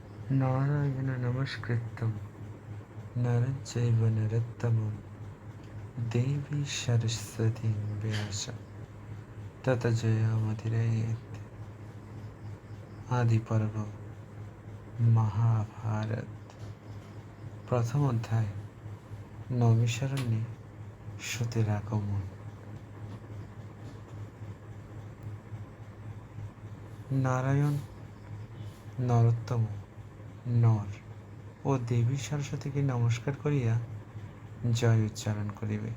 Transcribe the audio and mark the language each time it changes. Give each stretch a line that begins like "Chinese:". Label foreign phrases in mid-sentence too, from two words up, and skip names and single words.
Sanskrit: नारायण नमस्कृतं नरं चैव नरोत्तमं देवी सरस्वतीं व्यासं तत जयमुदीरयेत्।
Bangla: আদি পর্ব মহাভারত প্রথম অধ্যায় নৈমিষারণ্যে সতীর আগমন। নারায়ণ নরোত্তম নর ও দেবী সরস্বতীকে নমস্কার করিয়া জয় উচ্চারণ করিবে।